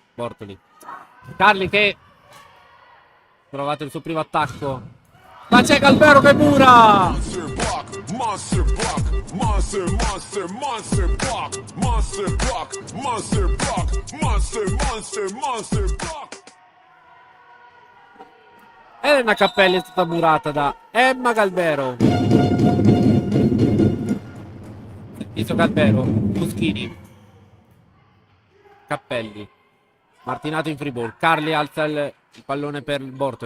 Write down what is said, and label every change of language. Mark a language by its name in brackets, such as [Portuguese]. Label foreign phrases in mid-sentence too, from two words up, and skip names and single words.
[Italian] Bortoli. Carli che ha provato il suo primo attacco. Ma c'è Galbero che mura. [English] Monster block, monster block, monster, monster, monster block, monster block, monster block, monster, monster, monster block. [Italian] Elena Cappelli è stata murata da Emma Galbero. Servizio Galbero. Moschini. Cappelli. Martinato in [English] free ball. [Italian] Carli alza il pallone per Bortoli.